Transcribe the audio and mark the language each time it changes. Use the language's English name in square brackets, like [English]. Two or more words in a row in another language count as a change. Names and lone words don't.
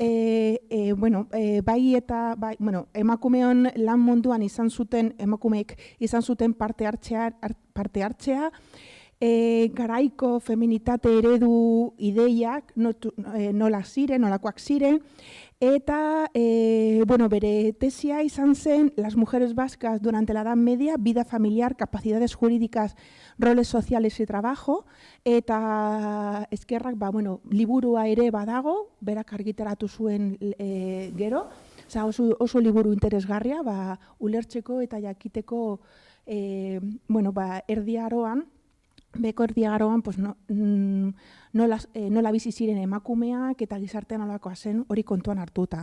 [Basque] emakumeon lan munduan emakumeek izan zuten parte hartzea, garaiko feminitate eredu ideiak nolakoak ziren, eta bere tesia izan zen Las mujeres vascas durante la Edad Media, vida familiar, capacidades jurídicas, roles sociales y trabajo, eta eskerrak liburua ere badago, berak argitaratu zuen gero, oso liburu interesgarria, ulertzeko eta jakiteko erdi aroan, beko erdi aroan nola bizi ziren emakumeak eta gizartean nolakoa zen hori kontuan hartuta.